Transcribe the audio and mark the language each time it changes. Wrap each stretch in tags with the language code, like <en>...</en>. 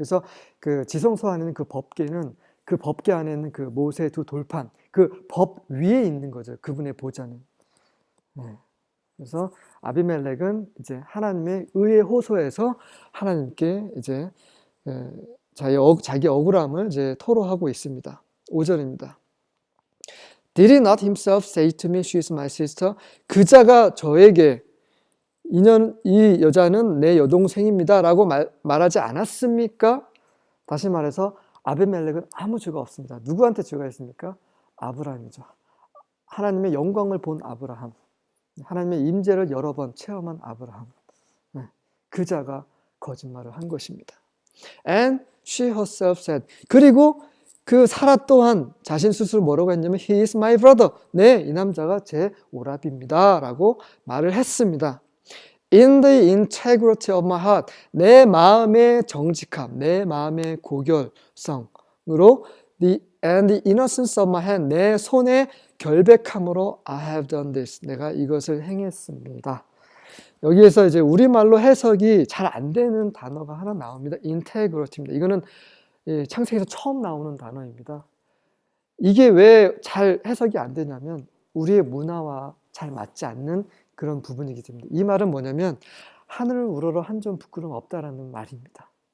<ko>그래서 그 지성소 안에는 그 법궤는 그 법궤 안에는 그 모세의 두 돌판, 그 법 위에 있는 거죠. 그분의 보좌는. 네. 그래서 아비멜렉은 이제 하나님의 의에 호소해서 하나님께 이제 자기 억울함을 이제 토로하고 있습니다. 5절입니다.</ko> <en>Did he not himself say to me, she is my sister?</en> <ko>그자가 저에게 이 여자는 내 여동생입니다 라고 말하지 않았습니까? 다시 말해서 아비멜렉은 아무 죄가 없습니다. 누구한테 죄가 있습니까? 아브라함이죠. 하나님의 영광을 본 아브라함, 하나님의 임재를 여러 번 체험한 아브라함. 네, 그자가 거짓말을 한 것입니다.</ko> <en>And she herself said,</en> <ko>그리고 그 사라 또한 자신 스스로 뭐라고 했냐면</ko> <en>He is my brother.</en> <ko>네, 이 남자가 제 오랍입니다 라고 말을 했습니다.</ko> <en>In the integrity of my heart,</en> <ko>내 마음의 정직함, 내 마음의 고결성으로</ko> <en>and the innocence of my hand,</en> <ko>내 손의 결백함으로</ko> <en>I have done this,</en> <ko>내가 이것을 행했습니다. 여기에서 이제 우리말로 해석이 잘 안 되는 단어가 하나 나옵니다. integrity입니다. 이거는 창세기에서 처음 나오는 단어입니다. 이게 왜 잘 해석이 안 되냐면 우리의 문화와 잘 맞지 않는 그런 부분이기 때문에. 이 말은 뭐냐면 하늘을 우러러 한 점 부끄럼 없다라는 말입니다.</ko>